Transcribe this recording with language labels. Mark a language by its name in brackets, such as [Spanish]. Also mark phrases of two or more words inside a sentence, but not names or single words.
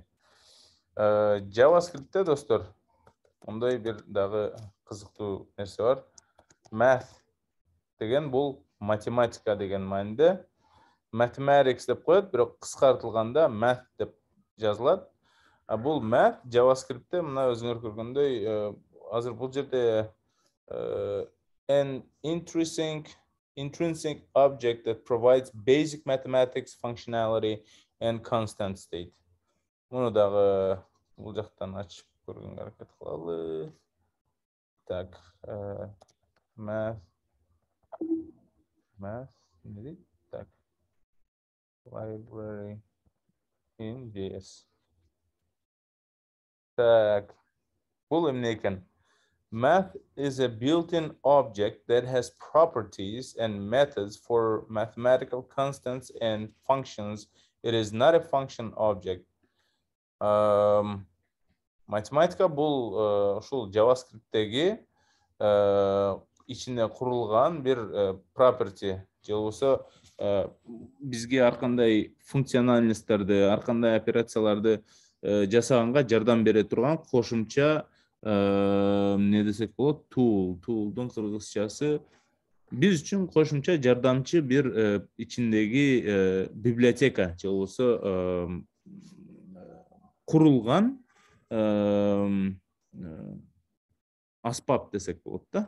[Kyrgyz] JavaScript'те, достор, мындай бир дагы кызыктуу нерсе бар. Math деген бул математика деген мааниде. Mathematics деп коет, бирок кыскартылганда math деп жазылат. Бұл math JavaScript'te мына өзүңөр көргөндөй азыр бул жерде [English] an intrinsic object that provides basic mathematics functionality and constant state. [Kyrgyz] Муну дагы бул жактан ачып көргөнгө аракет кылалы. Так, math не дейт? Так, [English] library in JS. [Kyrgyz] Так, бул эмне экен? [English] Math is a built-in object that has properties and methods for mathematical constants and functions. It is not a function object. [Kyrgyz] Математика бул ушул JavaScript'теги ичине курулган бир property. Же болбосо бизге ар кандай функциональностьтарды, ар кандай операцияларды жасаганга жардам бере турган кошумча не десек болот, tool'дун кыргызчасы биз үчүн кошумча жардамчы бир ичиндеги библиотека же болбосо курулган аспап десек болот да.